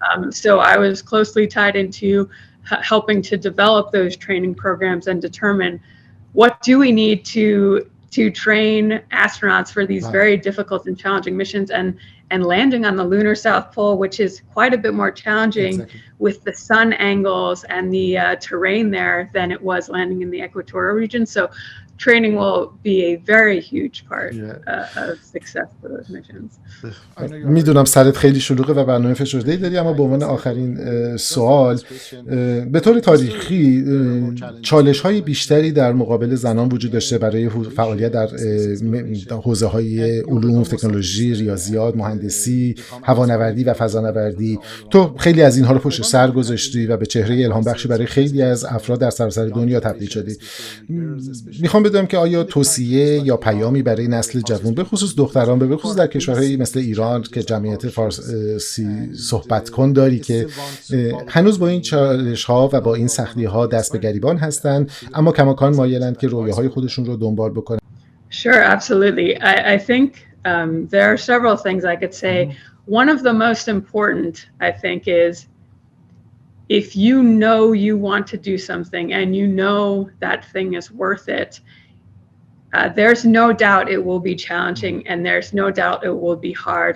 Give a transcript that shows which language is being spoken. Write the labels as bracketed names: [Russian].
[English] So I was closely tied into helping to develop those training programs and determine what do we need to train astronauts for these very difficult and challenging missions, and landing on the lunar South Pole, which is quite a bit more challenging with the sun angles and the terrain there than it was landing in the equatorial region. So training will be a very huge part of success for those missions. [Persian] میدونم سرت خیلی شلوغه و برنامه فشرده‌ای داری، اما به عنوان آخرین سوال، به طور تاریخی چالش‌های بیشتری در مقابل زنان وجود داشته برای فعالیت در حوزه‌های علوم، تکنولوژی، ریاضیات، مهندسی، هوانوردی و فضانوردی. تو خیلی از اینها رو پشت سر گذاشتی و به چهره الهام بخشی برای خیلی از افراد در سراسر دنیا تبدیل شدی. میخوام بدونم که آیا توصیه یا پیامی برای نسل جوان، به خصوص دختران، به خصوص در کشورهایی مثل ایران که جمعیت فارسی صحبت کن داری که هنوز با این چالش‌ها و با این سختی‌ها دست به گریبان هستن، اما کماکان مایلند که رویاهای خودشون رو دنبال بکنن؟ [English] Sure, absolutely. I think there are several things I could say. One of the most important, I think, is if you know you want to do something and you know that thing is worth it, there's no doubt it will be challenging and there's no doubt it will be hard.